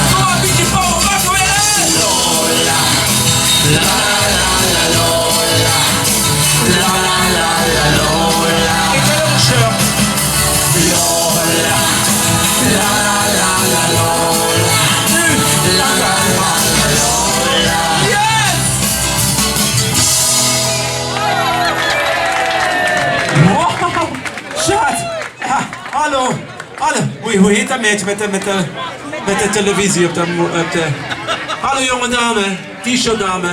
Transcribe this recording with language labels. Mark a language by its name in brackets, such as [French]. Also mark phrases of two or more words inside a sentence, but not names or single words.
[English] Lola. La la la Lola. La la la la Lola. Lola. La la la la Lola. La la la la Lola. Yes! [Dutch] Wow! Schat! Ja, hallo! Hallo! Hoe heet dat meisje met de televisie op de... Hallo jonge dame, t-shirt dame.